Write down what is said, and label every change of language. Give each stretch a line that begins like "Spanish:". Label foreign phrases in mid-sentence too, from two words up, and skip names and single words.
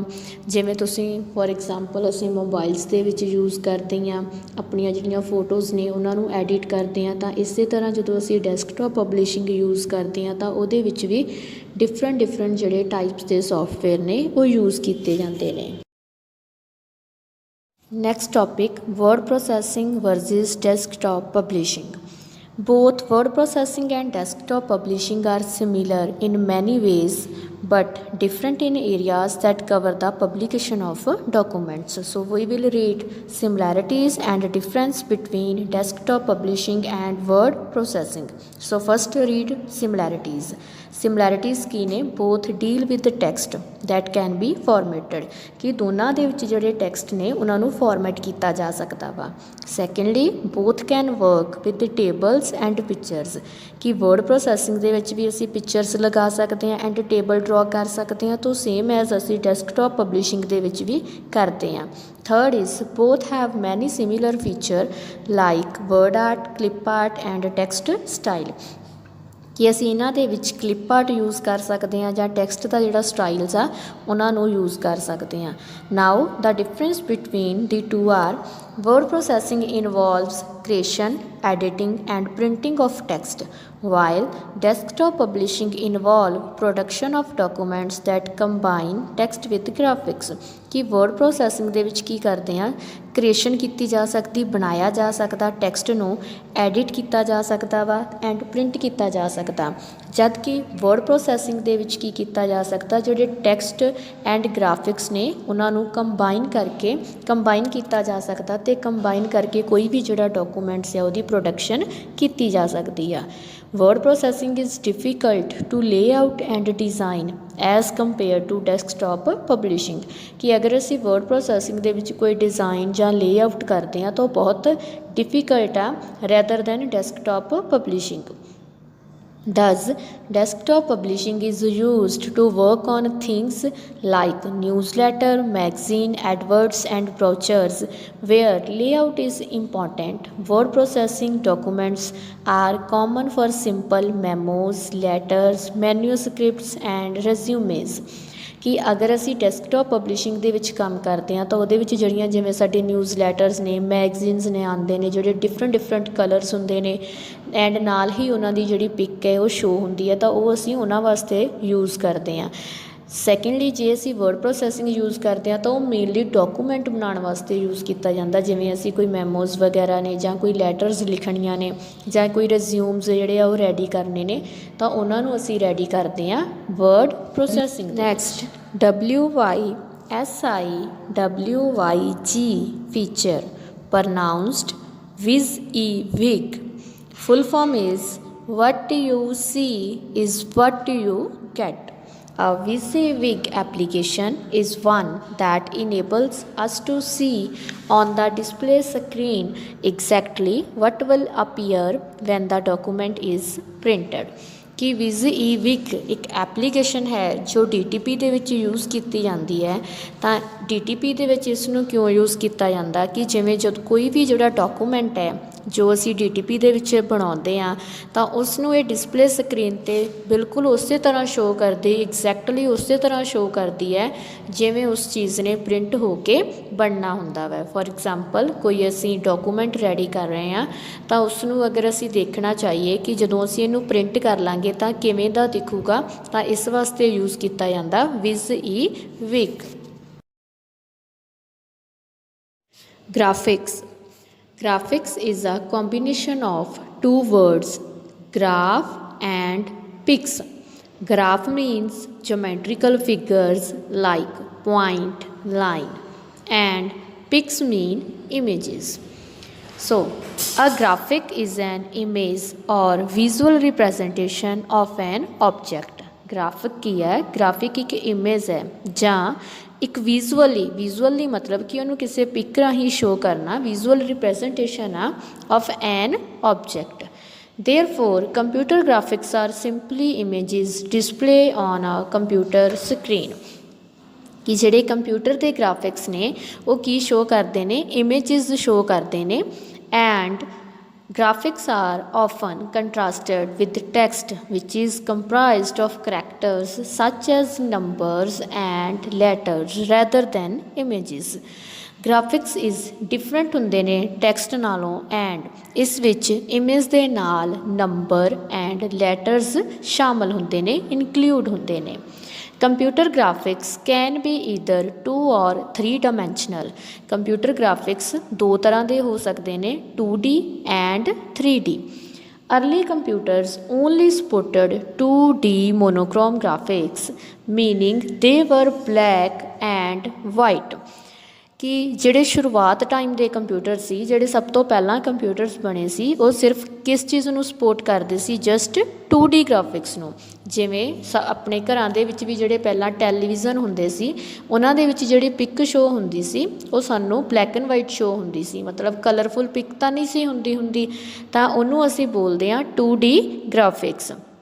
Punjabi: ਜਿਵੇਂ ਤੁਸੀਂ
English: for example
Punjabi: ਅਸੀਂ ਮੋਬਾਈਲਸ ਦੇ ਵਿੱਚ ਯੂਜ਼ ਕਰਦੇ ਹਾਂ ਆਪਣੀਆਂ ਜਿਹੜੀਆਂ ਫੋਟੋਜ਼ ਨੇ ਉਹਨਾਂ ਨੂੰ ਐਡਿਟ ਕਰਦੇ ਹਾਂ, ਤਾਂ ਇਸੇ ਤਰ੍ਹਾਂ ਜਦੋਂ ਅਸੀਂ
English: desktop publishing
Punjabi: ਯੂਜ਼ ਕਰਦੇ ਹਾਂ ਤਾਂ ਉਹਦੇ ਵਿੱਚ ਵੀ ਡਿਫਰੈਂਟ ਜਿਹੜੇ ਟਾਈਪਸ ਦੇ ਸੌਫਟਵੇਅਰ ਨੇ ਉਹ ਯੂਜ਼ ਕੀਤੇ ਜਾਂਦੇ ਨੇ।
English: Next topic, word processing versus desktop publishing. Both word processing and desktop publishing are similar in many ways but different in areas that cover the publication of documents. So we will read similarities and difference between desktop publishing and word processing. So first read similarities.
Punjabi: Similarities ਕੀ ਨੇ?
English: Both deal with the text that can be formatted,
Punjabi: ਕਿ ਦੋਨਾਂ ਦੇ ਵਿੱਚ ਜਿਹੜੇ ਟੈਕਸਟ ਨੇ ਉਹਨਾਂ ਨੂੰ ਫਾਰਮੈਟ ਕੀਤਾ ਜਾ ਸਕਦਾ ਵਾ।
English: ਸੈਕਿੰਡਲੀ both can work with the tables and pictures,
Punjabi: ਕਿ
English: word processing
Punjabi: ਦੇ ਵਿੱਚ ਵੀ ਅਸੀਂ ਪਿਕਚਰਸ ਲਗਾ ਸਕਦੇ ਹਾਂ
English: and table draw
Punjabi: ਕਰ ਸਕਦੇ ਹਾਂ, ਤਾਂ
English: same as
Punjabi: ਅਸੀਂ
English: desktop publishing
Punjabi: ਦੇ ਵਿੱਚ ਵੀ ਕਰਦੇ ਹਾਂ।
English: Third is both have many similar feature like word art, clip art and text style,
Punjabi: ਕਿ ਅਸੀਂ ਇਹਨਾਂ ਦੇ ਵਿੱਚ
English: clip art use
Punjabi: ਕਰ ਸਕਦੇ ਹਾਂ ਜਾਂ ਟੈਕਸਟ ਦਾ ਜਿਹੜਾ ਸਟਾਈਲਸ ਆ ਉਹਨਾਂ ਨੂੰ ਯੂਜ਼ ਕਰ ਸਕਦੇ ਹਾਂ।
English: Now the difference between the two are word processing involves creation, editing and printing of text, while desktop publishing involve production of documents that combine text with graphics,
Punjabi: ਕਿ
English: word processing
Punjabi: ਦੇ ਵਿੱਚ ਕੀ ਕਰਦੇ ਹਾਂ ਕ੍ਰੀਏਸ਼ਨ ਕੀਤੀ ਜਾ ਸਕਦੀ, ਬਣਾਇਆ ਜਾ ਸਕਦਾ, ਟੈਕਸਟ ਨੂੰ ਐਡਿਟ ਕੀਤਾ ਜਾ ਸਕਦਾ ਵਾ
English: and print
Punjabi: ਕੀਤਾ ਜਾ ਸਕਦਾ, ਜਦ ਕਿ
English: word processing
Punjabi: ਦੇ ਵਿੱਚ ਕੀ ਕੀਤਾ ਜਾ ਸਕਦਾ ਜਿਹੜੇ
English: text and graphics
Punjabi: ਨੇ ਉਹਨਾਂ ਨੂੰ ਕੰਬਾਈਨ ਕੀਤਾ ਜਾ ਸਕਦਾ ਅਤੇ ਕੰਬਾਈਨ ਕਰਕੇ ਕੋਈ ਵੀ ਜਿਹੜਾ ਡਾਕੂਮੈਂਟਸ ਆ ਉਹਦੀ ਪ੍ਰੋਡਕਸ਼ਨ ਕੀਤੀ ਜਾ ਸਕਦੀ ਆ।
English: Word processing is difficult to lay out and design as compare to desktop publishing,
Punjabi: ਕਿ ਅਗਰ ਅਸੀਂ
English: word processing
Punjabi: ਦੇ ਵਿੱਚ ਕੋਈ ਡਿਜ਼ਾਈਨ ਜਾਂ
English: lay out
Punjabi: ਕਰਦੇ ਹਾਂ ਤਾਂ ਉਹ ਬਹੁਤ ਡਿਫੀਕਲਟ ਆ
English: rather than desktop publishing. Thus, desktop publishing is used to work on things like newsletter, magazine, adverts and brochures where layout is important. Word processing documents are common for simple memos, letters, manuscripts and resumes,
Punjabi: ਕਿ ਅਗਰ ਅਸੀਂ
English: desktop publishing
Punjabi: ਦੇ ਵਿੱਚ ਕੰਮ ਕਰਦੇ ਹਾਂ ਤਾਂ ਉਹਦੇ ਵਿੱਚ ਜਿਹੜੀਆਂ ਜਿਵੇਂ ਸਾਡੇ
English: news letters
Punjabi: ਨੇ, ਮੈਗਜ਼ੀਨਸ ਨੇ ਆਉਂਦੇ ਨੇ ਜਿਹੜੇ
English: different colours
Punjabi: ਹੁੰਦੇ ਨੇ ਐਂਡ ਨਾਲ ਹੀ ਉਹਨਾਂ ਦੀ ਜਿਹੜੀ ਪਿਕ ਹੈ ਉਹ ਸ਼ੋ ਹੁੰਦੀ ਹੈ, ਤਾਂ ਉਹ ਅਸੀਂ ਉਹਨਾਂ ਵਾਸਤੇ ਯੂਜ਼ ਕਰਦੇ ਹਾਂ। ਸੈਕਿੰਡਲੀ ਜੇ ਅਸੀਂ
English: word processing use
Punjabi: ਕਰਦੇ ਹਾਂ ਤਾਂ ਉਹ
English: mainly document
Punjabi: ਬਣਾਉਣ ਵਾਸਤੇ ਯੂਜ਼ ਕੀਤਾ ਜਾਂਦਾ, ਜਿਵੇਂ ਅਸੀਂ ਕੋਈ ਮੈਮੋਜ਼ ਵਗੈਰਾ ਨੇ ਜਾਂ ਕੋਈ ਲੈਟਰਸ ਲਿਖਣੀਆਂ ਨੇ ਜਾਂ ਕੋਈ ਰਿਜ਼ਿਊਮਸ ਜਿਹੜੇ ਆ ਉਹ ਰੈਡੀ ਕਰਨੇ ਨੇ ਤਾਂ ਉਹਨਾਂ ਨੂੰ ਅਸੀਂ ਰੈਡੀ ਕਰਦੇ ਹਾਂ
English: word processing. ਨੈਕਸਟ WYSIWYG feature, pronounced WYSIWYG. Full form is what you see is what you get. A WYSIWYG application is one that enables us to see on the display screen exactly what will appear when the document is printed,
Punjabi: ਕਿ WYSIWYG ਇੱਕ ਐਪਲੀਕੇਸ਼ਨ ਹੈ ਜੋ DTP ਦੇ ਵਿੱਚ ਯੂਜ਼ ਕੀਤੀ ਜਾਂਦੀ ਹੈ। ਤਾਂ DTP ਦੇ ਵਿੱਚ ਇਸ ਨੂੰ ਕਿਉਂ ਯੂਜ਼ ਕੀਤਾ ਜਾਂਦਾ ਕਿ ਜਿਵੇਂ ਜਦ ਕੋਈ ਵੀ ਜਿਹੜਾ ਡਾਕੂਮੈਂਟ ਹੈ ਜੋ ਅਸੀਂ DTP ਦੇ ਵਿੱਚ ਬਣਾਉਂਦੇ ਹਾਂ ਤਾਂ ਉਸ ਨੂੰ ਇਹ
English: display screen
Punjabi: 'ਤੇ ਬਿਲਕੁਲ ਉਸੇ ਤਰ੍ਹਾਂ ਸ਼ੋ ਕਰਦੀ, ਐਗਜ਼ੈਕਟਲੀ ਉਸੇ ਤਰ੍ਹਾਂ ਸ਼ੋ ਕਰਦੀ ਹੈ ਜਿਵੇਂ ਉਸ ਚੀਜ਼ ਨੇ ਪ੍ਰਿੰਟ ਹੋ ਕੇ ਬਣਨਾ ਹੁੰਦਾ ਵਾ।
English: for example
Punjabi: ਕੋਈ ਅਸੀਂ ਡਾਕੂਮੈਂਟ ਰੈਡੀ ਕਰ ਰਹੇ ਹਾਂ ਤਾਂ ਉਸ ਨੂੰ ਅਗਰ ਅਸੀਂ ਦੇਖਣਾ ਚਾਹੀਏ ਕਿ ਜਦੋਂ ਅਸੀਂ ਇਹਨੂੰ ਪ੍ਰਿੰਟ ਕਰ ਲਾਂਗੇ ਤਾਂ ਕਿਵੇਂ ਦਾ ਦਿਖੂਗਾ, ਤਾਂ ਇਸ ਵਾਸਤੇ ਯੂਜ਼ ਕੀਤਾ ਜਾਂਦਾ WYSIWYG।
English: Graphics. Graphics is a combination of two words, graph and pics. Graph means geometrical figures like point, line, and pics mean images. So, a graphic is an image or visual representation of an object.
Punjabi: ਗ੍ਰਾਫਿਕ ਕੀ ਹੈ, ਗ੍ਰਾਫਿਕ ਇੱਕ ਇਮੇਜ ਹੈ ਜਾਂ ਇੱਕ ਵਿਜ਼ੂਅਲੀ ਮਤਲਬ ਕਿ ਉਹਨੂੰ ਕਿਸੇ ਪਿਕ ਰਾਹੀਂ ਸ਼ੋ ਕਰਨਾ,
English: visual representation
Punjabi: ਆ
English: of an object. Therefore, computer graphics are simply images display on a computer screen।
Punjabi: ਕਿ ਜਿਹੜੇ ਕੰਪਿਊਟਰ ਦੇ ਗ੍ਰਾਫਿਕਸ ਨੇ ਉਹ ਕੀ ਸ਼ੋ ਕਰਦੇ ਨੇ, ਇਮੇਜਿਸ ਸ਼ੋ ਕਰਦੇ ਨੇ।
English: ਐਂਡ graphics are often contrasted with text which is comprised of characters such as numbers and letters rather than images। graphics is different
Punjabi: ਹੁੰਦੇ ਨੇ ਟੈਕਸਟ ਨਾਲੋਂ ਐਂਡ ਇਸ ਵਿੱਚ ਇਮੇਜ ਦੇ ਨਾਲ
English: number and letters
Punjabi: ਸ਼ਾਮਲ ਹੁੰਦੇ ਨੇ, ਇਨਕਲੂਡ ਹੁੰਦੇ ਨੇ।
English: Computer graphics can be either 2 or 3 dimensional. computer graphics
Punjabi: ਦੋ ਤਰ੍ਹਾਂ ਦੇ ਹੋ ਸਕਦੇ ਨੇ, 2D ਐਂਡ 3D।
English: Early computers only supported 2D monochrome graphics, meaning they were black and white।
Punjabi: ਕਿ ਜਿਹੜੇ ਸ਼ੁਰੂਆਤ ਟਾਈਮ ਦੇ ਕੰਪਿਊਟਰ ਸੀ, ਜਿਹੜੇ ਸਭ ਤੋਂ ਪਹਿਲਾਂ ਕੰਪਿਊਟਰਸ ਬਣੇ ਸੀ, ਉਹ ਸਿਰਫ ਕਿਸ ਚੀਜ਼ ਨੂੰ ਸਪੋਰਟ ਕਰਦੇ ਸੀ,
English: just 2D graphics
Punjabi: ਨੂੰ। ਜਿਵੇਂ ਆਪਣੇ ਘਰਾਂ ਦੇ ਵਿੱਚ ਵੀ ਜਿਹੜੇ ਪਹਿਲਾਂ ਟੈਲੀਵਿਜ਼ਨ ਹੁੰਦੇ ਸੀ ਉਹਨਾਂ ਦੇ ਵਿੱਚ ਜਿਹੜੀ ਪਿਕ ਸ਼ੋ ਹੁੰਦੀ ਸੀ ਉਹ ਸਾਨੂੰ
English: black and white show
Punjabi: ਹੁੰਦੀ ਸੀ, ਮਤਲਬ
English: colourful pic
Punjabi: ਤਾਂ ਨਹੀਂ ਸੀ ਹੁੰਦੀ ਤਾਂ ਉਹਨੂੰ ਅਸੀਂ ਬੋਲਦੇ ਹਾਂ
English: 2D graphics.